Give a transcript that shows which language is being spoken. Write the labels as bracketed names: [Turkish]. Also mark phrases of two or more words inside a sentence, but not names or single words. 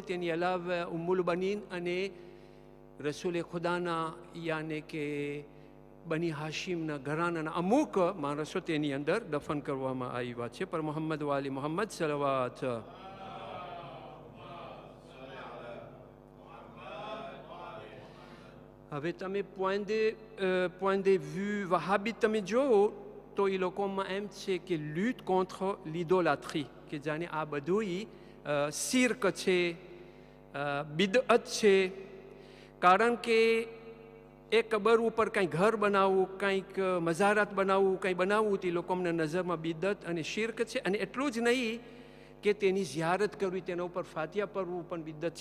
[Gujarati] તેની અલાવા ઉમ્મુલ બનીન અને રસૂલે ખુદાના યાને કે બની હાશિમના ઘરાનાના અમુક માણસો તેની અંદર દફન કરવામાં આવ્યા છે. પર મોહમ્મદ વાલી મોહમ્મદ સલવાત. હવે તમે [French] point de vue [Gujarati] વહાબી તમે જુઓ તો એ લોકોમાં એમ છે કે [French] lutte contre l'idolâtrie, [Gujarati] કે જાણે આ બધું શિર્ક છે, બિદઅત છે. કારણ કે એ કબર ઉપર કંઈ ઘર બનાવવું, કંઈક મઝારાત બનાવવું, કંઈ બનાવવું તે લોકોના નજરમાં બિદઅત અને શિર્ક છે. અને એટલું જ નહીં કે તેની ઝિયારત કરવી, તેના ઉપર ફાતિયા પડવું પણ બિદઅત છે.